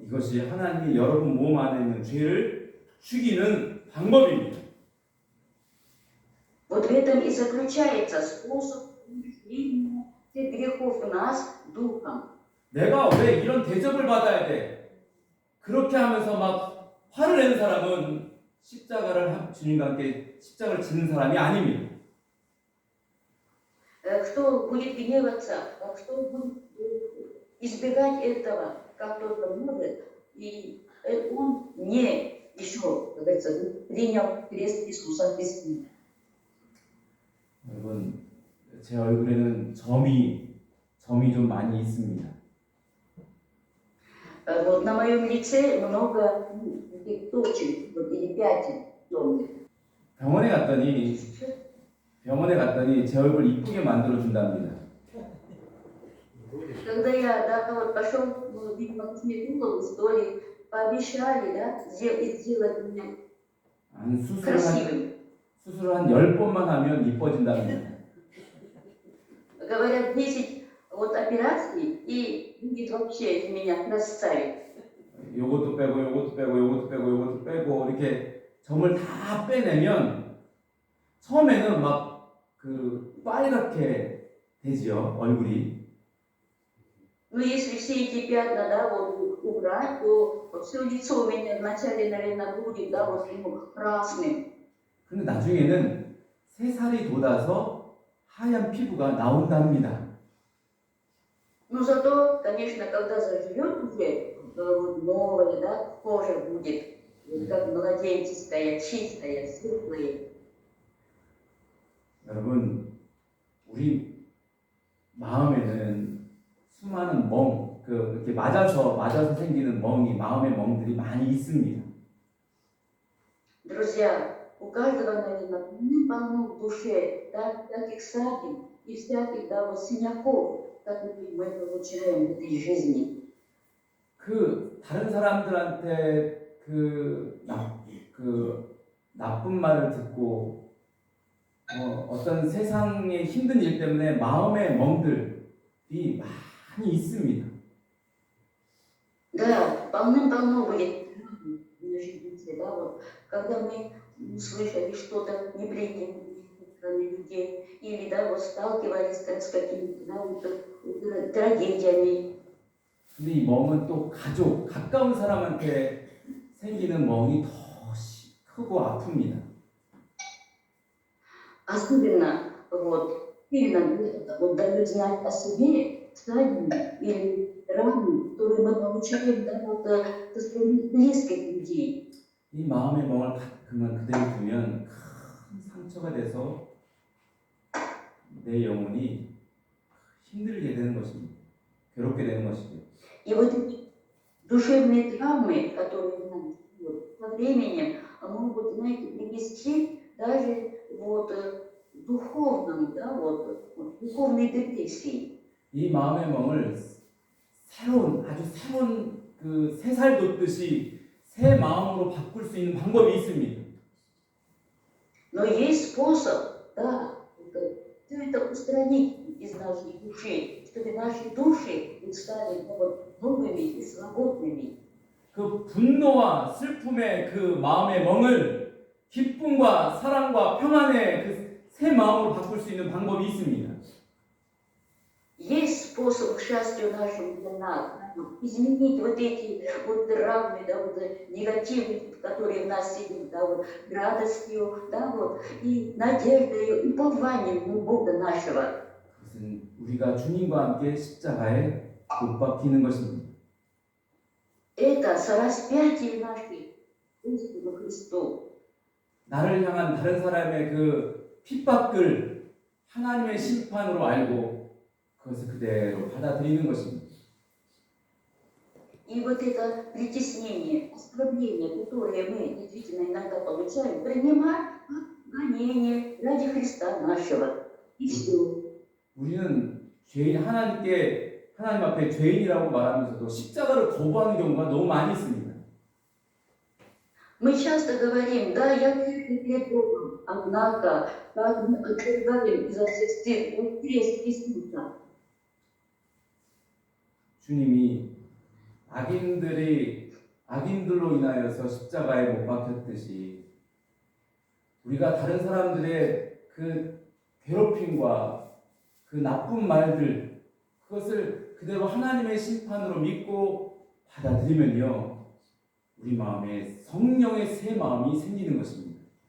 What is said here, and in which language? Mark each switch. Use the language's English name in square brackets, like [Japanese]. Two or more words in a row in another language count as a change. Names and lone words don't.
[Korean] 이것이 하나님이 여러분 몸 안에 있는 죄를 죽이는 방법입니다. [Russian] Вот в этом и заключается способ умерщвления всех грехов в нас Духом. [Korean] 내가 왜 이런 대접을 받아야 돼? 그렇게 하면서 막 화를 내는 사람은 주님과 함께 십자가를 지는 사람이 아닙니다. [Russian] Кто будет гневаться, кто будет избегать этого, как только может, и он не еще, как говорится, принял крест Иисуса Христа. [Korean] 여러분, 제 얼굴에는 점이 좀 많이 있습니다. [Russian] Вот на моем лице много таких точек, вот, или пятен темных. [Korean] 병원에 갔더니 제 얼굴 이쁘게 만들어 준답니다. [Russian] Когда я вот, пошел, ну, видимо, к гинекологу, что ли, пообещали, да, сделать меня красивым. [Korean] 수술을 한 10번만 하면 이뻐진답니다. [Russian] Говорят, 10 вот операций, и будет вообще из меня красавец. [Korean] 요것도 빼고 이렇게 점을 다 빼내면 처음에는 막 그 빨갛게 되지요, 얼굴이. [Russian] Ну, если все эти пятна, да, вот убрать, то все лицо у меня вначале, наверное, будет, да, вот красным. [Korean] 근데 나중에는 새살이 돋아서 하얀 피부가 나온답니다. [Russian] Ну, зато, конечно, когда заживет уже, вот новая, да, кожа будет, как младенческая, чистая, светлая. [Korean] 여러분, 우리 마음에는 수많은 이렇게 맞아서 생기는 마음의 멍들이 많이 있습니다. [Russian] Друзья, у каждого, наверное, полно в душе, да, таких ссадин и всяких, да, вот синяков, которые мы получаем в этой жизни. [Korean] 그 다른 사람들한테 그 나쁜 말을 듣고 어떤 세상의 힘든 일 때문에 마음의 멍들이 많이 있습니다. [Russian] Да, полным-полно были на жизни, да, вот, когда мы слышали что-то неприятное стороны людей, или, да, вот, сталкивались с какими-то, да, вот, трагедиями. [Korean] 근데 이 멍은 또 가까운 사람한테 생기는 멍이 더 크고 아픕니다. [Russian] Особенно, вот, именно вот, дают знать о себе ссадины или раны, которые мы получаем, да, вот, со стороны близких людей. [Korean] 이 마음의 멍을 그만 그대로 두면 큰 상처가 돼서 내 영혼이 힘들게 되는 것입니다. 괴롭게 되는 것이죠. [Russian] И вот эти душевные травмы, которые у нас вот, со временем могут, знаете, привести даже вот, духовному, да, вот, духовной депрессии. [Korean] 이 마음의 멍을 아주 새로운 그 새살 돋듯이 새 마음으로 바꿀 수 있는 방법이 있습니다. [Russian] Но есть способ, да, все это устранить из нашей души, чтобы наши души стали вот, новыми и свободными. [Korean] 그 분노와 슬픔의 그 마음의 멍을 기쁨과 사랑과 평안의 그 새 마음으로 바꿀 수 있는 방법이 있습니다. [Russian] Есть способ к счастью нашему для нас, вот, изменить вот эти вот травмы, да, вот, негативы, которые в нас сидят, да, вот, радостью, да, вот, и надеждой, и упованием на Бога нашего. [Korean] 그것은 우리가 주님과 함께 십자가에 못 박히는 것입니다. [Russian] Это сораспятие нашей Господу Христу. [Korean] 나를 향한 다른 사람의 그 핍박을 하나님의 심판으로 알고 그것을 그대로 받아들이는 것입니다. [Russian] И вот это притеснение, оскорбление, которое мы действительно иногда получаем, принимать как гонение ради Христа нашего. И все. [Korean] 우리는 하나님 앞에 죄인이라고 말하면서도 십자가를 거부하는 경우가 너무 많이 있습니다. [Russian] Мы часто говорим, да, я верю перед Богом, однако, как мы отвергаем изо всех сил вот крест Иисуса. [Korean] 주님이 악인들로 인하여서 십자가에 못 박혔듯이 우리가 다른 사람들의 그 괴롭힘과 그 나쁜 말들 그것을 그대로 하나님의 심판으로 믿고 받아들이면요 우리 마음에 성령의 새 마음이 생기는 것입니다.